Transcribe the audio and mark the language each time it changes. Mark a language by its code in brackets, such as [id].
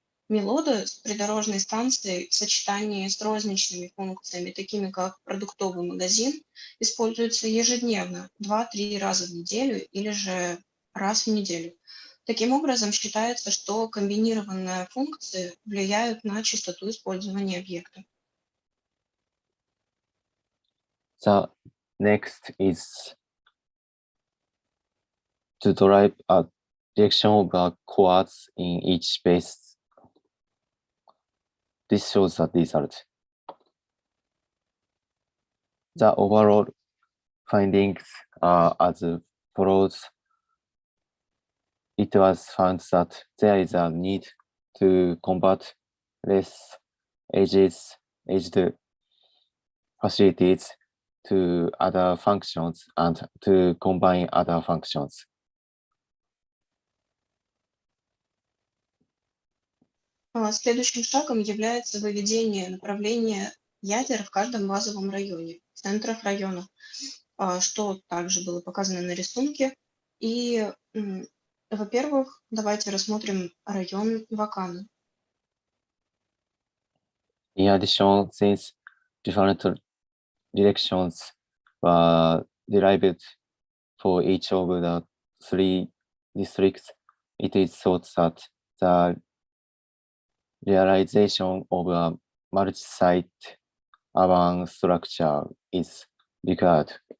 [ru] Мелоды с придорожной станцией в сочетании с розничными функциями, такими как продуктовый магазин, используются ежедневно, 2-3 раза в неделю или же раз в неделю. Таким образом, считается, что комбинированные функции влияют на частоту использования объекта. [en] The next is to derive a direction of the coords in each space. This shows the result. The overall findings are as follows. It was found that there is a need to convert less aged facilities to other functions and to combine other functions. [ru] Следующим шагом является выведение направления ядер в каждом базовом районе, центрах района, что также было показано на рисунке. И, во-первых, давайте рассмотрим район Вакана. [en] In addition, since different directions were derived for each of the 3 districts, it is thought that the realization of a multi-site urban structure is required.